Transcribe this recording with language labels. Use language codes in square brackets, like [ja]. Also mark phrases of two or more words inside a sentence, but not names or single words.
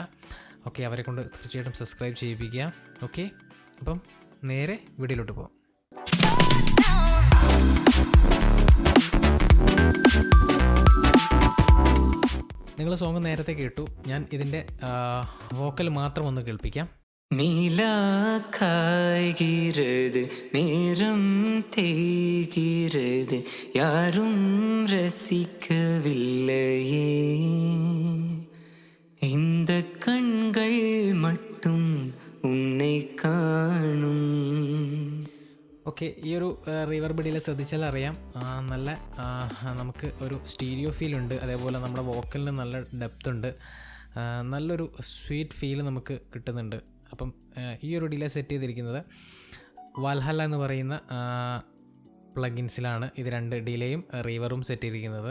[ml] ഓക്കെ, അവരെ കൊണ്ട് തീർച്ചയായിട്ടും സബ്സ്ക്രൈബ് ചെയ്യിപ്പിക്കുക. ഓക്കെ, അപ്പം നേരെ വീഡിയോയിലോട്ട് പോകാം. നിങ്ങൾ സോങ് നേരത്തെ കേട്ടു. ഞാൻ ഇതിൻ്റെ വോക്കൽ മാത്രം ഒന്ന് കേൾപ്പിക്കാം. [ta] நீலா காய்கிறது, நேரம் தேய்கிறது, யாரும் ரசிக்கவில்லையே, இந்த கண்கள் மட்டும் உன்னை കാണും. [ml] ഓക്കെ, ഈ ഒരു [en] reverb delay [ml] ശ്രദ്ധിച്ചാൽ അറിയാം, നല്ല നമുക്ക് ഒരു [en] stereo feel [ml] ഉണ്ട്. അതേപോലെ നമ്മുടെ വോക്കലിന് നല്ല ഡെപ്ത് ഉണ്ട്, നല്ലൊരു [en] sweet feel [ml] നമുക്ക് കിട്ടുന്നുണ്ട്. അപ്പം ഈ ഒരു [en] delay set [ml] ചെയ്തിരിക്കുന്നത് വാൽഹല്ല എന്ന് പറയുന്ന പ്ലഗിൻസിലാണ് ഇത് രണ്ട് ഡിലേയും റിവറും സെറ്റ് ചെയ്തിരിക്കുന്നത്.